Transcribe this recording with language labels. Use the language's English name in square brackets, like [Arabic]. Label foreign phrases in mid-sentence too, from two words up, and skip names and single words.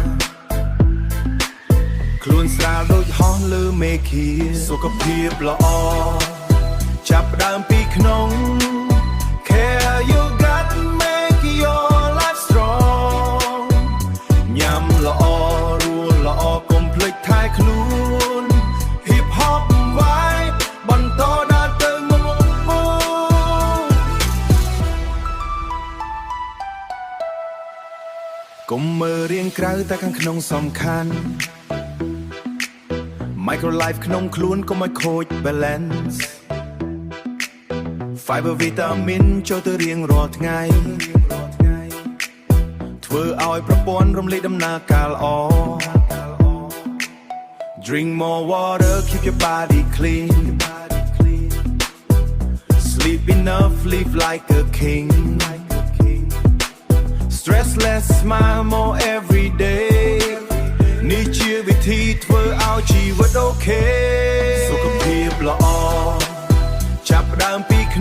[Khmer] ខ្លួនស្រាលដូចហោះលើមេឃាសុខភាពល្អ ចាប់ដើមពីក្នុង [English] Care you got make your life strong [Khmer] ញ៉ាំល្អរស់ល្អកុំភ្លេចថែខ្លួន [English] Hip hop vibe [Khmer] បន្តដើរទៅមុខកុំមើលរាងក្រៅតែខាងក្នុងសំខាន់ [English] Micro life [Khmer] ក្នុងខ្លួនកុំឲ្យខូច balance [English] Fiber vitamin [Khmer] ចូលទៅរៀងរាល់ថ្ងៃធ្វើឲ្យប្រព័ន្ធរំលាយដំណើរការល្អ [English] Drink more water keep your body clean Sleep enough live like a king Stress less smile more every day [Khmer] នេះជាវិធីធ្វើឲ្យជីវិតអូខេសុខភាពល្អចាប់ដើម